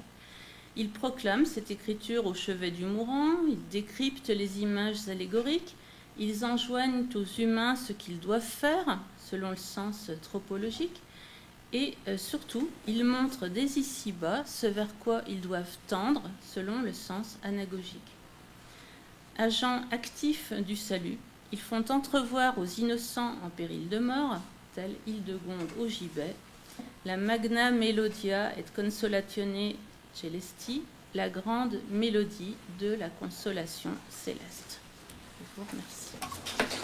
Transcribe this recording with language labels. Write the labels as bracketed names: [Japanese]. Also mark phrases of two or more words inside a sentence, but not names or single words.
[French] Ils proclament cette écriture au chevet du mourant, ils décryptent les images allégoriques, ils enjoignent aux humains ce qu'ils doivent faire, selon le sens tropologique, et surtout, ils montrent dès ici-bas ce vers quoi ils doivent tendre, selon le sens anagogique. Agents actifs du salut, ils font entrevoir aux innocents en péril de mort, tel Hildegonde au gibet, la [Latin] magna melodia et consolatione celesti, [French] la grande mélodie de la consolation céleste. Je vous remercie.